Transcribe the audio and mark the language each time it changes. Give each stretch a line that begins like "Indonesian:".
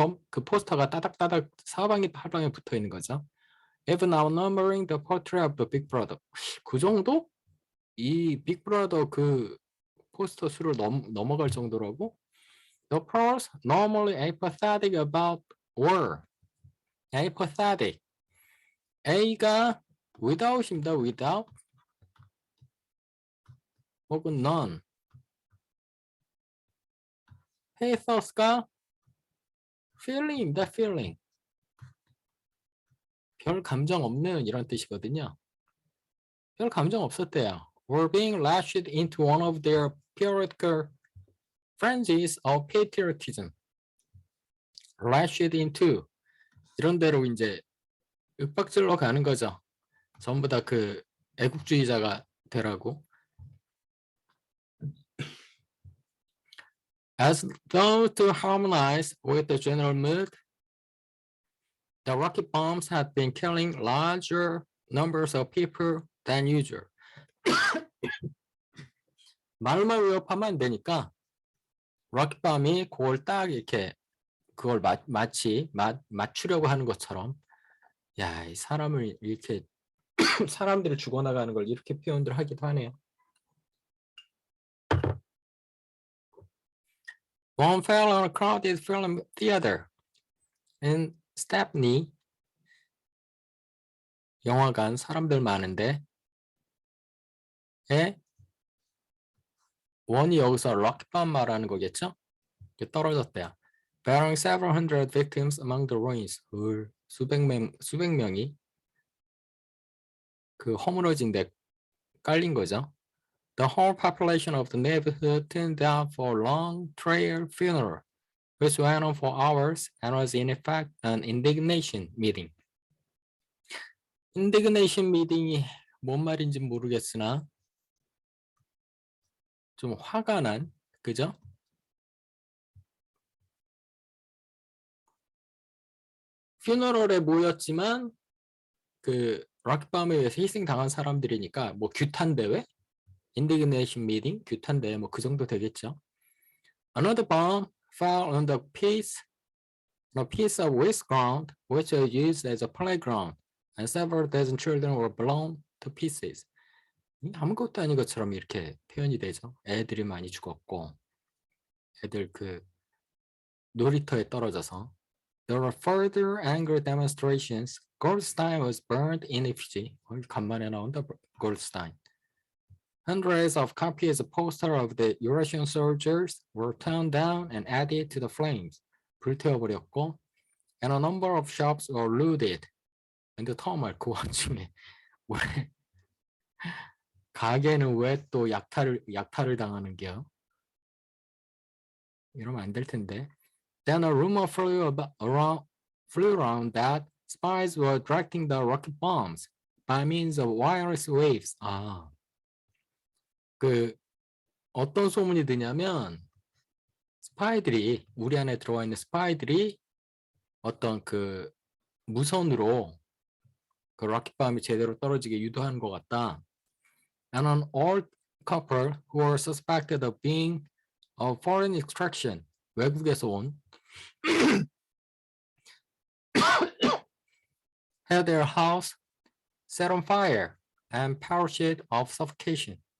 Korean: 그 포스터가 따닥따닥 사방에 팔방에 붙어 있는 거죠.
English: Even outnumbering the portrait of the Big Brother.
Korean: 그 정도? 이 빅 브라더 그 포스터 수를 넘어갈 정도라고?
English: The pros normally apathetic about were. apathetic.
Korean: A가 without입니다.
English: without 혹은 none.
Korean: pathos가 feeling입니다.
English: feeling.
Korean: 별 감정 없는 이런 뜻이거든요. 별 감정 없었대요.
English: Were being lashed into one of their periodical frenzies of patriotism.
Korean: lashed into 이런 데로 이제 윽박질러 가는 거죠. 전부 다 그 애국주의자가 되라고.
English: As though to harmonize with the general mood, the rocket bombs had been killing larger numbers of people than usual.
Korean: 말만 위협하면 안 되니까 rocketbomb이 그걸 딱 이렇게 그걸 마치 맞추려고 하는 것처럼 야, 이 사람을 이렇게 사람들을 죽어나가는 걸 이렇게 표현들 하기도 하네요.
English: One fell on a crowded film theater in Stepney.
Korean: 영화관 사람들 많은데 원이 여기서 럭bomb 말하는 거겠죠? 떨어졌대요.
English: Bearing several hundred victims among the ruins.
Korean: 수백 명이 그 허물어진 데 깔린 거죠.
English: The whole population of the neighborhood turned out for a long prayer funeral, which went on for hours and was in effect an indignation meeting.
Korean: indignation meeting이 뭔 말인지 모르겠으나 좀 화가 난, 그죠? 퓨너럴에 모였지만 그 락밤에 의해서 희생당한 사람들이니까 뭐 규탄 대회, indignation meeting, 규탄 대회 뭐 그 정도 되겠죠.
English: Another bomb fell on the piece of waste ground which was used as a playground, and several dozen children were blown to pieces.
Korean: 아무것도 아닌 것처럼 이렇게 표현이 되죠. 애들이 많이 죽었고, 애들 그 놀이터에 떨어져서.
English: There were further anger demonstrations. Goldstein was burned in effigy.
Korean: 간만에 나온다, Goldstein.
English: Hundreds of copies of posters of the Eurasian soldiers were torn down and added to the flames.
Korean: 불태워버렸고,
English: and a number of shops were looted.
Korean: 근데 정말 그 와중에 왜 가게는 왜 또 약탈을 당하는 게요? 이러면 안 될 텐데.
English: Then a rumor flew around that spies were directing the rocket bombs by means of wireless waves.
Korean: 그 어떤 소문이 드냐면 스파이들이 우리 안에 들어와 있는 스파이들이 어떤 그 무선으로 그 로켓밤이 제대로 떨어지게 유도하는 것 같다.
English: And an old couple who were suspected of being of foreign extraction,
Korean: 외국에서 온
English: had their house set on fire and perished of suffocation.